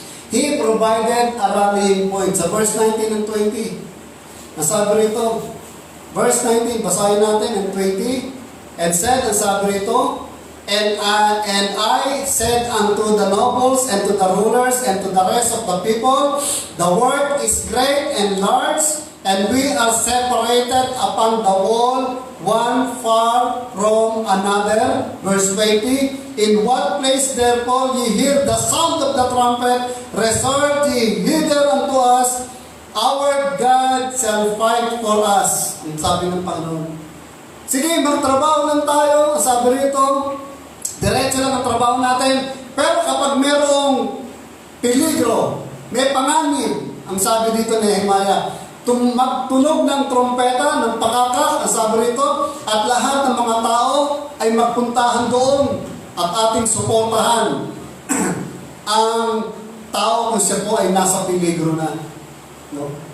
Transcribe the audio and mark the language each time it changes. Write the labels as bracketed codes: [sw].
[en] He provided a rallying point. [tl] Sa verse 19 and 20, nasabi rito, [en] verse 19, [tl] basahin natin, [en] and 20, and said, [tl] nasabi rito, [en] and I said unto the nobles, and to the rulers, and to the rest of the people, the work is great and large, and we are separated upon the wall, one far from another. Verse 20, in what place therefore ye hear the sound of the trumpet, resort ye hither unto us, our God shall fight for us. [tl] Ang sabi ng Panginoon. Sige, magtrabaho lang tayo. Ang sabi rito, diretso lang ang trabaho natin. Pero kapag merong peligro, may panganib, ang sabi dito ni Nehemiah, magtunog ng trompeta, ng pakakak, ang sabi rito, at lahat ng mga tao ay magpuntahan doon at ating suportahan ang tao kung siya po ay nasa peligro na. No?